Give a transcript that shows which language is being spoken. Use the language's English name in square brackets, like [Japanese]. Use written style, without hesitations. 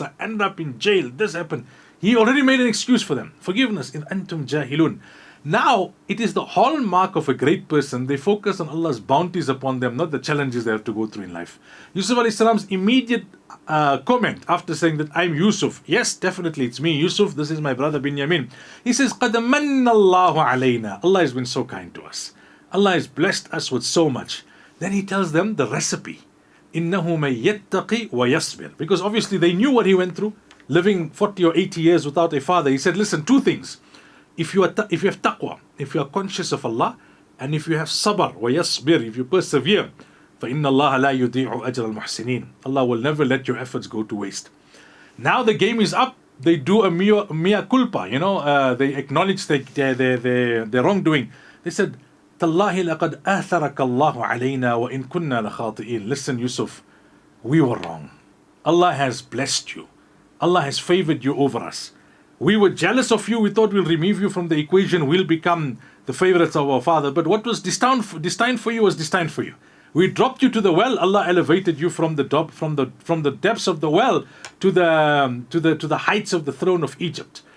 [English] I ended up in jail. This happened. He already made an excuse for them. Forgiveness. [Arabic] In antum jahilun. [English] Now, it is the hallmark of a great person. They focus on Allah's bounties upon them, not the challenges they have to go through in life. Yusuf alayhi salam's immediate comment after saying that I'm Yusuf. Yes, definitely it's me, Yusuf. This is my brother Binyamin. He says, [Arabic] قَدْ مَنَّ اللَّهُ عَلَيْنَا. [English] Allah has been so kind to us. Allah has blessed us with so much. Then he tells them the recipe. [Arabic] إِنَّهُ مَن يَتَّقِي وَيَصْبِرْ. [English] Because obviously they knew what he went through, living 40 or 80 years without a father. He said, listen, two things. If you have taqwa, if you are conscious of Allah, and if you have sabr, وَيَصْبِرْ, if you persevere, [Arabic] فَإِنَّ اللَّهَ لَا يُضِيعُ أَجْرَ الْمُحْسِنِينَ. [English] Allah will never let your efforts go to waste. Now the game is up. They do a mea culpa, they acknowledge their wrongdoing. They said, [Arabic] تَاللَّهِ لَقَدْ آثَرَكَ اللَّهُ عَلَيْنَا وَإِن كُنَّا لَخَاطِئِينَ. [English] Listen, Yusuf, we were wrong. Allah has blessed you. Allah has favored you over us. We were jealous of you. We thought we'll remove you from the equation. We'll become the favorites of our father. But what was destined for you was destined for you. We dropped you to the well. Allah elevated you from the depths of the well to the heights of the throne of Egypt.